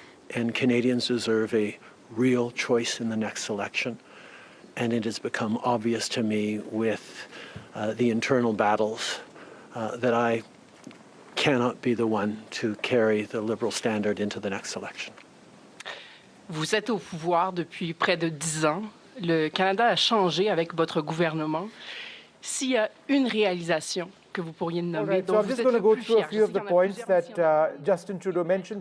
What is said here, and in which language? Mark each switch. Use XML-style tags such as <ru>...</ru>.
<en>And Canadians deserve a real choice in the next election. And it has become obvious to me with the internal battles that I cannot be the one to carry the Liberal standard into the next election.</en> <fr>Vous êtes au pouvoir depuis près de 10 ans. Le Canada a changé avec votre gouvernement. S'il y a une réalisation que vous pourriez nommer,</fr> <en>So I'm just going to go through a few of the points that Justin Trudeau mentioned.</en>